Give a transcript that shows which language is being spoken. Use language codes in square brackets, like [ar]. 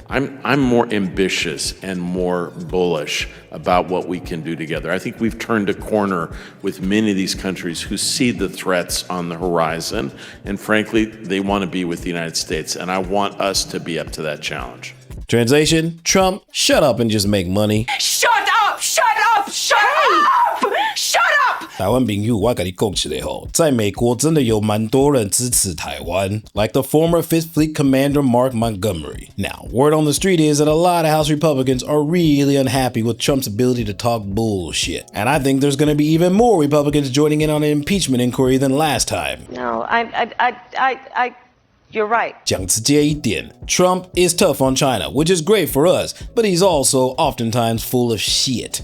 [en] I'm more ambitious and more bullish about what we can do together. I think we've turned a corner with many of these countries who see the threats on the horizon, and frankly, they want to be with the United States, and I want us to be up to that challenge. Translation, Trump, shut up and just make money. Shut up! Shut up! Shut up! Shut up! [zh] 台湾朋友，我跟你讲起来吼，在美国真的有蛮多人支持台湾 [en] like the former 5th Fleet Commander Mark Montgomery. Now, word on the street is that a lot of House Republicans are really unhappy with Trump's ability to talk bullshit. And I think there's gonna be even more Republicans joining in on an impeachment inquiry than last time. No, you're right. [zh] 讲直接一点, [en] Trump is tough on China, which is great for us, but he's also oftentimes full of shit.